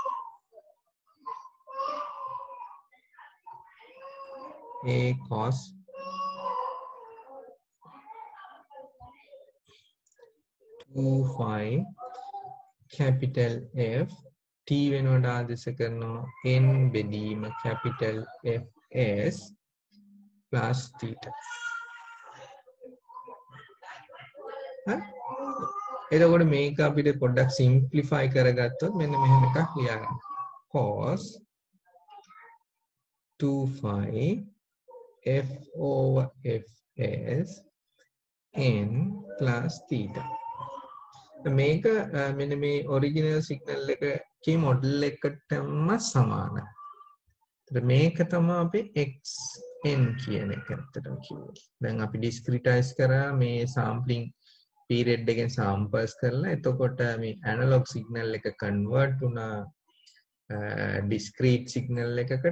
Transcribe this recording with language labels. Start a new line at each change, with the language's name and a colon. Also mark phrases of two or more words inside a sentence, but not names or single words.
English: a cos phi capital F t
Sinhala: වෙනුවට ආදේශ කරනවා n බෙදීම
English: capital Fs plus theta.
Sinhala: එතකොට මේක අපිට පොඩ්ඩක් simplify කරගත්තොත් මෙන්න මෙහෙම එකක් ලියගන්න.
English: cos 2 phi f over fs n plus theta.
Sinhala: මේක මෙන්න මේ
English: original signal
Sinhala: එකේ model එකටම සමානයි. මේක තමයි අපි xn කියන එක ඇත්තටම කිව්වේ. දැන් අපි discretize කරා මේ
English: sampling period
Sinhala: එකෙන් samples කරලා එතකොට මේ
English: analog signal
Sinhala: එක convert වුණා
English: discrete signal
Sinhala: එකකට.